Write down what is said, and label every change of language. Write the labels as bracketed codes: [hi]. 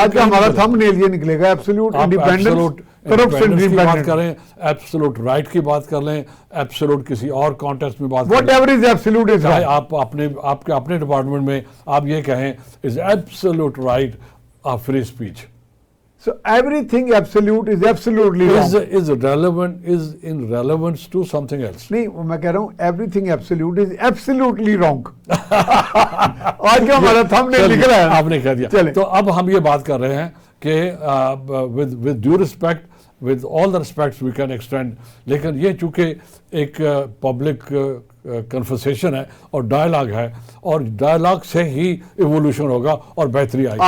[ur] آج کا ہمارا تھم نیل یہ نکلے گا, ایبسولوٹ انڈیپینڈنس کرپشن کی بات کریں, ایبسولوٹ رائٹ کی بات کر لیں, ایبسولوٹ کسی اور کانٹیکسٹ میں بات کریں, [en] Whatever is absolute is right. [ur] آپ کے اپنے ڈپارٹمنٹ میں آپ یہ کہیں [en] Is absolute right of free speech. So everything absolute is absolutely wrong. Is relevant, is in relevance to something else. [ur] نہیں, میں کہہ رہا ہوں [en] everything absolute is absolutely wrong. [ur] آج کا ہمارا تھم نے لکھ رہا ہے. آپ نے کہہ دیا. تو اب ہم یہ بات کر رہے ہیں کہ [en] with due respect, with all the respects we can extend, [ur] لیکن یہ چونکہ ایک پبلک کنورسیشن ہے اور ڈائلاگ ہے, اور ڈائلاگ سے ہی ایوولوشن ہوگا اور بہتری آئے گی.